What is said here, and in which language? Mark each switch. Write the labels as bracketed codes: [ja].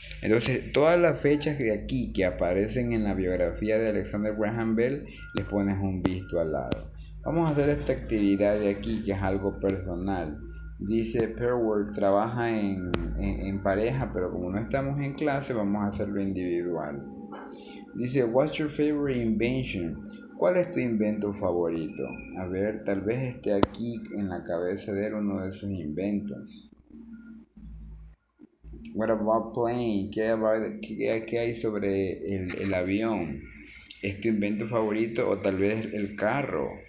[es] Entonces, todas las fechas de aquí que aparecen en la biografía de Alexander Graham Bell, les pones un visto al lado. Vamos a hacer esta actividad de aquí, que es algo personal. Dice, pair work trabaja en pareja, pero como no estamos en clase, vamos a hacerlo individual. [en] Dice, what's your favorite invention? [es] ¿Cuál es tu invento favorito? A ver, tal vez esté aquí en la cabeza de él uno de sus inventos. [en] What about plane? [es] ¿Qué hay sobre el avión? ¿Es tu invento favorito? O tal vez el carro.